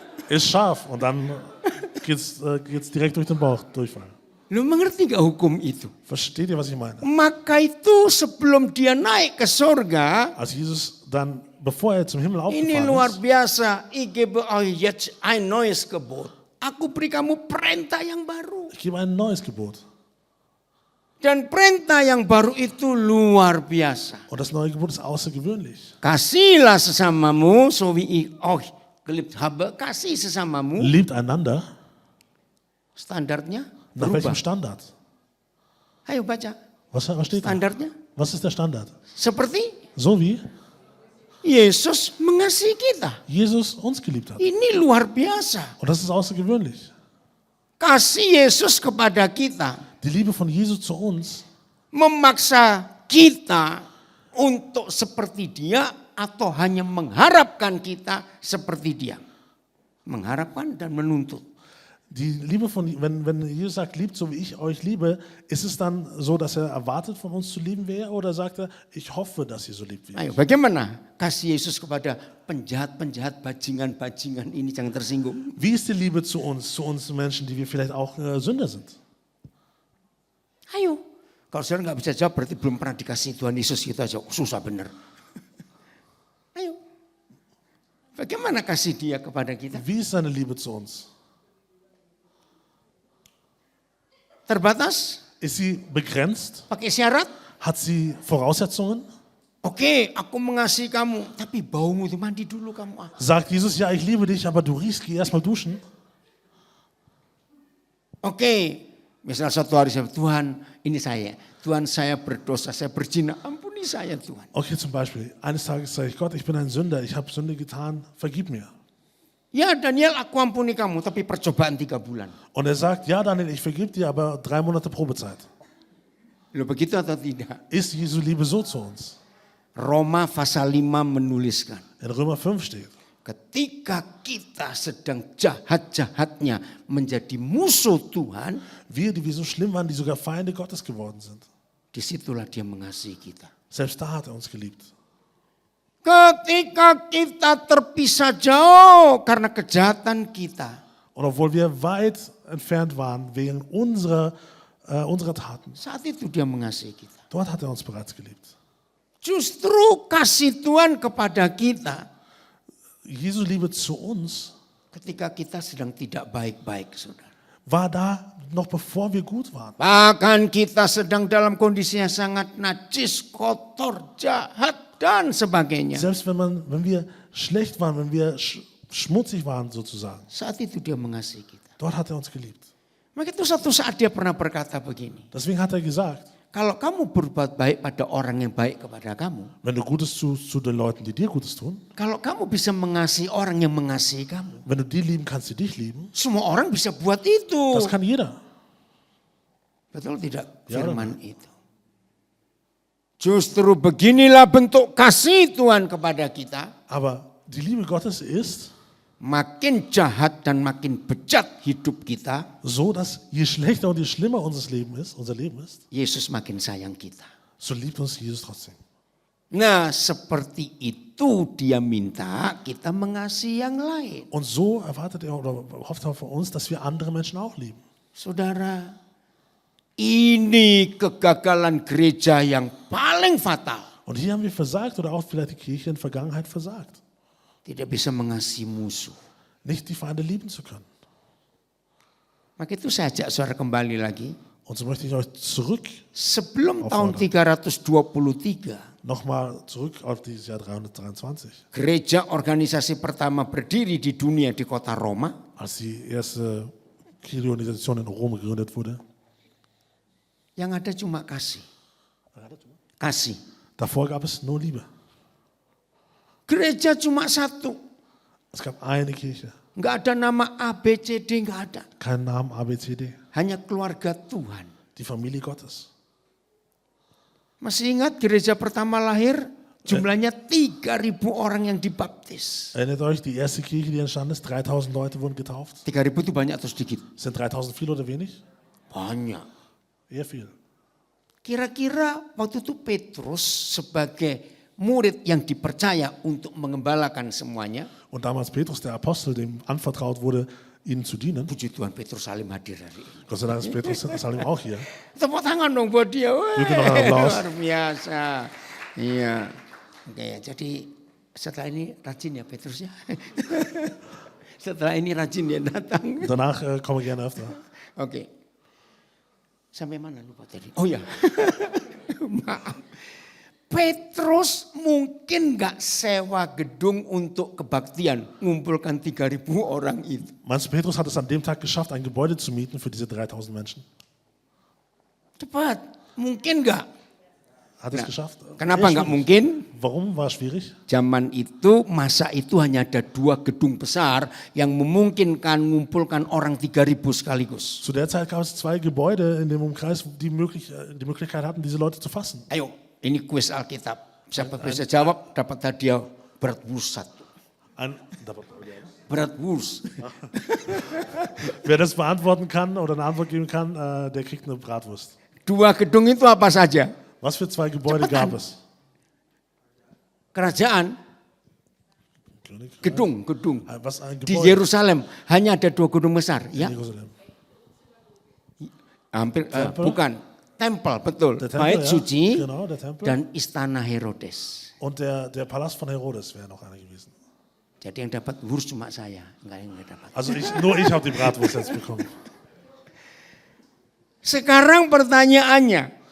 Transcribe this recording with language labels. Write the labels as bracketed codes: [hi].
[de] ist scharf. Und dann geht's direkt durch den Bauch, Durchfall. [id] Lu mengerti gak hukum itu? [de] Versteht ihr, was ich meine? [id] Maka itu sebelum dia naik ke surga, [de] Als Jesus dann, bevor er zum Himmel [id] ini luar [de] aufgefahren ist, [id] biasa. [de] Ich gebe euch jetzt ein neues Gebot. [id] Aku beri kamu perintah yang baru. [de] ich gebe ein neues Gebot. [id] Dan perintah yang baru itu luar biasa. [de] Und das neue Gebot ist außergewöhnlich. [id] Kasihlah sesamamu, [de] so wie ich euch geliebt habe. [id] Kasih sesamamu. [de] Liebt einander. [id] Standarnya [de] Nach [id] berubah. [de] welchem Standard? [id] Ayo baca. [de] Was steht da? [id] Standarnya [de] Was ist der Standard? [id] seperti [de] So wie [id] Yesus mengasihi kita. [de] Jesus uns geliebt hat. [id] Ini luar biasa. [de] Und das ist außergewöhnlich. [id] Kasih Yesus kepada kita [de] Die Liebe von Jesus zu uns [id] memaksa kita untuk seperti dia atau hanya mengharapkan kita seperti dia. Mengharapkan dan menuntut. [de] Die Liebe von, wenn Jesus sagt, liebt so wie ich euch liebe, ist es dann so, dass er erwartet von uns zu lieben wäre oder sagt er, ich hoffe, dass ihr so liebt wie [id] Ayo, bagaimana kasih Yesus kepada penjahat-penjahat, bajingan-bajingan ini, jangan tersinggung. [de] Wie ist die Liebe zu uns Menschen, die wir vielleicht auch Sünder sind? [id] Ayo, kalau saudara nggak bisa jawab berarti belum pernah dikasih Tuhan Yesus gitu aja, susah bener. Ayo, bagaimana kasih dia kepada kita? [de] Wie ist seine Liebe zu uns? [id] Terbatas? [de] Ist sie begrenzt? [id] Pakai syarat? [de] Hat sie Voraussetzungen? [id] Oke, aku mengasihi kamu, tapi baumu itu mandi dulu kamu. [de] Sagt Jesus, ja, ich liebe dich, aber du riechst, geh erstmal duschen. [id] Oke, misal suatu hari saya, Tuhan ini Tuhan saya berdosa, saya berzina, ampuni saya Tuhan. [de] Okay, zum Beispiel, eines Tages sage ich, Gott, ich bin ein Sünder, ich habe Sünde getan, vergib mir. [id] Ya Daniel, aku ampuni kamu, tapi percobaan 3 bulan. [de] Und er sagt, ja Daniel, ich vergib dir, aber 3 Monate Probezeit. [id] Loh, begitu atau tidak? [de] Ist Jesu Liebe so zu uns? [id] Roma pasal 5 menuliskan. [de] In Römer 5 steht, [id] Ketika kita sedang jahat-jahatnya menjadi musuh Tuhan, [de] wir, die wir so schlimm waren, die sogar Feinde Gottes geworden sind. [id] disitulah dia mengasihi kita. [de] Selbst da hat er uns geliebt. [id] Ketika kita terpisah jauh karena kejahatan kita, [de] Und obwohl wir weit entfernt waren wegen unserer Taten, [id] saat itu dia mengasihi kita. [de] dort hat er uns bereits geliebt. [id] Justru kasih Tuhan kepada kita [de] Jesu Liebe zu uns [id] ketika kita sedang tidak baik-baik, saudara. [de] war da noch bevor wir gut waren. [id] Bahkan kita sedang dalam kondisi yang sangat najis, kotor, jahat, dan sebagainya. [de] Selbst wenn wir schlecht waren, wenn wir schmutzig waren sozusagen, [id] Saat itu dia mengasihi kita. [de] dort hat er uns geliebt. [id] Maka itu satu saat dia pernah berkata begini. [de] Deswegen hat er gesagt, [id] Kalau kamu berbuat baik pada orang yang baik kepada kamu, [de] wenn du Gutes tust zu den Leuten, die dir Gutes tun, [id] kalau kamu bisa mengasihi orang yang mengasihi kamu, [de] wenn du die lieben kannst, die dich lieben, [id] semua orang bisa buat itu. [de] das kann jeder. [id] Betul tidak Ya, firman itu? Justru beginilah bentuk kasih Tuhan kepada kita. [de] Aber die Liebe Gottes ist [id] Makin jahat dan makin bejat hidup kita, [de] so, dass je schlechter und je schlimmer unser Leben ist, [id] Yesus makin sayang kita. [de] so liebt uns Jesus trotzdem. [id] Nah, seperti itu dia minta kita mengasihi yang lain. [de] Und so erwartet er oder hofft er von uns, dass wir andere Menschen auch lieben. [id] Saudara, ini kegagalan gereja yang paling fatal. [de] Und hier haben wir versagt oder auch vielleicht die Kirche in der Vergangenheit versagt, [id] Tidak bisa mengasihi musuh. [de] nicht die Feinde lieben zu können. [id] Maka itu saya ajak saudara kembali lagi. [de] Und so möchte ich euch zurück, [id] Sebelum tahun 323, [de] nochmal zurück auf dieses Jahr 323, [id] gereja organisasi pertama berdiri di dunia di kota Roma. [de] als die erste Kirchenorganisation in Rom gegründet wurde. [id] Yang ada cuma kasih. Kasih. [de] Davor gab es nur Liebe. [id] Gereja cuma satu. [de] Es gab eine Kirche, [id] Enggak ada nama ABCD, enggak ada. [de] keinen Namen ABCD, [id] Hanya keluarga Tuhan. [de] die Familie Gottes. [id] Masih ingat gereja pertama lahir? Jumlahnya 3.000 orang yang dibaptis. [de] Erinnert euch, die erste Kirche, die entstanden ist, 3000 Leute wurden getauft. [id] 3.000 itu banyak atau sedikit? [de] Sind 3000 viel oder wenig? [id] Banyak. [de] Eher viel. [id] Kira-kira waktu itu Petrus sebagai murid yang dipercaya untuk mengembalakan semuanya. [de] Und damals Petrus, der Apostel, dem anvertraut wurde, ihnen zu dienen. [id] Puji Tuhan Petrus Salim hadir hari ini. [de] Gott sei Dank ist Petrus Salim auch hier. [id] Tepuk tangan dong buat dia. Wah, Berikan [de] noch einen Applaus. [id] luar biasa. Iya. Oke, jadi setelah ini rajin ya Petrus ya. Setelah ini rajin dia datang. [de] Danach komme ich gerne öfter. [id] Oke. Sampai mana lupa tadi? Oh ya. Maaf. Petrus mungkin gak sewa gedung untuk kebaktian, ngumpulkan 3.000 orang itu. [de] Meinst du, Petrus hat es an dem Tag geschafft, ein Gebäude zu mieten für diese 3000 Menschen? [id] Cepat, mungkin gak? [de] Hat es geschafft? [id] Kenapa [de] Eher [id] gak mungkin? [de] Warum war es schwierig? [id] Zaman itu, masa itu hanya ada 2 gedung besar yang memungkinkan mengumpulkan orang 3.000 sekaligus. [de] Zu der Zeit gab es 2 Gebäude in dem Umkreis, die Möglichkeit hatten, diese Leute zu fassen. [id] Ayo, ini kuis Alkitab. Siapa bisa jawab dapat hadiah bratwurst 1. Bratwurst. [de] Wer das beantworten kann oder eine Antwort geben kann, der kriegt eine Bratwurst. [id] 2 gedung itu apa saja? [de] Was für 2 Gebäude [id] Cepetan. [de] gab es? [id] Kerajaan, gedung. [de] Was ein [id] Di [de] Gebäude [id] Yerusalem hanya ada 2 gedung besar, [de] in [id] ya? [de] Jerusalem. [id] Hampir [de] Tempel. [id] bukan. Tempel, betul. [de] Der Tempel, [id] Bait suci [de] Genau, der Tempel. [id] dan istana Herodes. [de] Und der Palast von Herodes wäre noch einer gewesen. [id] Jadi yang dapat wurst cuma saya, enggak yang enggak dapat. [de] Also nur ich habe die Bratwurst jetzt bekommen. [id] Sekarang pertanyaannya,